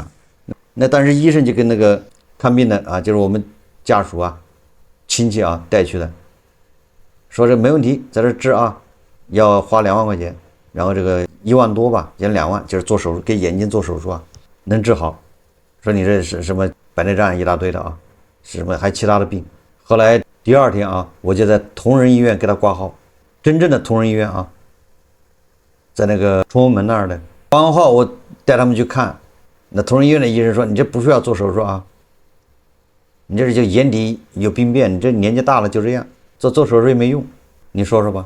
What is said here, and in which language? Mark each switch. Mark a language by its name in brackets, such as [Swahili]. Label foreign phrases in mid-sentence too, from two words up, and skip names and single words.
[Chinese] 那當時醫生就跟那個看病的啊，就是我們家屬啊、親戚啊帶去的，說這沒問題，在這治啊，要花2萬塊錢，然後這個1萬多吧，減2萬，就是做手術，給眼睛做手術啊，能治好。說你這是什麼白內障一大堆的啊，是什麼還其他的病。後來第2天啊，我就在同仁醫院給他掛號，真正的同仁醫院啊，在那個崇文门那兒的。掛完號我帶他們去看，那同仁醫院的醫生說你這不需要做手術啊， 你這就眼底有病變，你這年紀大了就这樣，做手術也沒用，你說說吧。